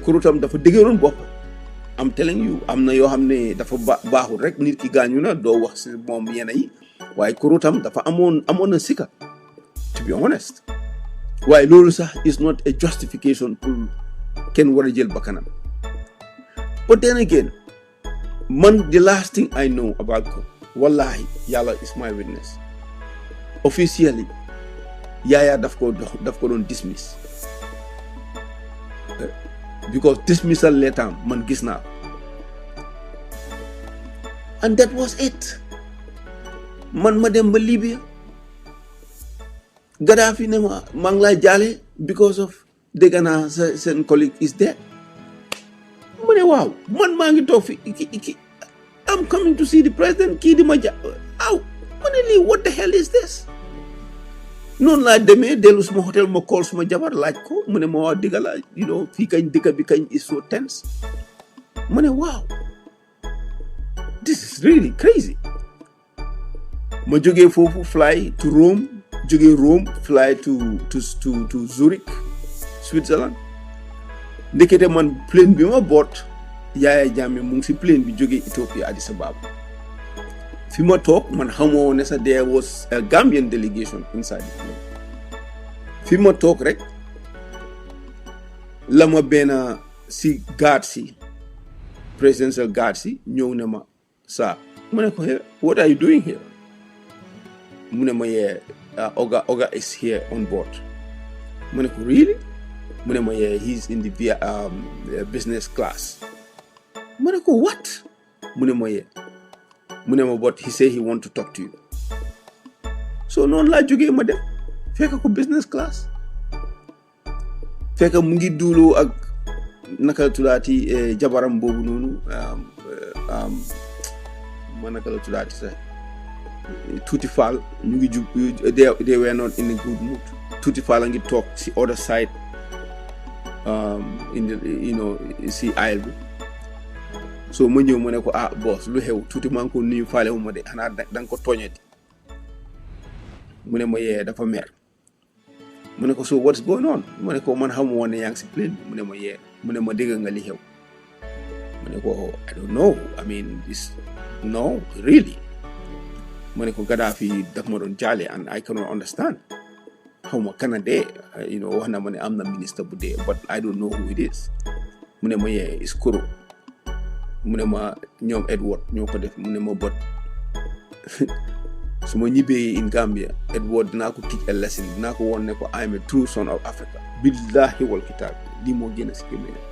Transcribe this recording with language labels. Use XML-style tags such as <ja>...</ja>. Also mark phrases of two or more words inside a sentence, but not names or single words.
<wo>Koro tam dafa dëgëroon bopp</wo> <en>I'm telling you</en> <wo>am na yoo xam ne dafa baaxul rek nit ki gaañu na doo wax si moom yenn yi waaye Koro tam dafa amoon na sika</wo> <en>to be honest</en> <wo>waaye loolu sax</wo> <en>is not a justification</en> <wo>pour kenn war a jël bakkanam</wo> <en>but then again man the last thing I know about Koro</en> <wo>wallahi yàlla</wo> <en>is my witness officially</en> <wo>yaaya daf ko doon</wo> <en>dismiss because dismissal letter</en> <wo>man gis naa</wo> <en>and that was it</en> <wo>man ma dem ba Libya Gaddafi ne ma maa ngi lay jaale</wo> <en>because of</en> <wo>dégg naa seen</wo> <en>colleague is dead</en> <wo>mu ne waaw man maa ngi toog fi I'm</wo> <en>coming to see the president</en> <wo>kii di ma aw ma ne lii</wo> <en>what the hell is this</en> <wo>noonu laa demee dellu suma hôtel ma call suma jabar laaj ko mu ne ma waaw digga la fii kañ dëkk bi kañ</wo> <en>is so</en> <wo>tense mu ne waaw</wo> <en>this is really crazy</en> <wo>ma jógee foofu</wo> <en>fly to Rome</en> <wo>jógee Rome</wo> <en>fly to Zurich Switzerland</en> <wo>ndekete man plane bi ma boot Yaya Jammeh mu ngi si plane bi jógee Ethiopia Addis Ababa fi ma toog man xamoo woon ne sax</wo> <en>there was a Gambian delegation inside the plane</en> <wo>fi ma toog rek la ma benn si guard si</wo> <en>presidential guard</en> <wo>si ñëw ne ma saa mu ne ko</wo> <en>what are you doing here</en> <wo>mu ne ma</wo> <en>Oga is here on board</en> <wo>mu ne ko really mu ne ma</wo> <en>he's in the business class</en> <wo>mu ne ko what mu ne ma mu ne ma</wo> <en>but he say he want to talk to you so</en> <wo>noonu laa jógee ma dem fekk ko</wo> <en>business class</en> <wo>fekk mu ngi duuloo ak naka la tuddaati jabaram boobu noonu ma naka la tuddaati sax Tuuti Fall ñu ngi jub</wo> <en>they were not in a good mood</en> <wo>Tuuti Fall a ngi toog si</wo> <en>other side in the</en> <wo>si aisle bi so ma ñëw ma ne ko boss lu xew tuuti maa ngi ko nuyu faale wu ma de xanaa da nga ko tooñati mu ne ma dafa mer mu ne ko</wo> <en>so what's going on</en> <wo>mu ne ko man xamu woon ne yaa ngi si plane bi mu ne ma mu ne ma dégg nga li xew mu ne ko</wo> <en>I don't know I mean this no really</en> <wo>mu ne ko Gaddafi daf ma doon jaale</wo> <en>and I cannot understand</en> <wo>xaw ma kana dee wax na ma ne am na ministre bu dee</wo> <en>but I don't know who it is</en> <wo>mu ne ma is Koro mu ne ma ñoom Edward ñoo ko def mu ne ma bot su ma ñibbee</wo> <en>in Gambia</en> <wo>Edward dinaa ko</wo> <en>teach a lesson</en> <wo>dinaa ko woon ne ko</wo> <en>I am a true son of Africa</en> <ar>billahi wal kitaab</ar> <wo>lii moo gën a si gémé</wo>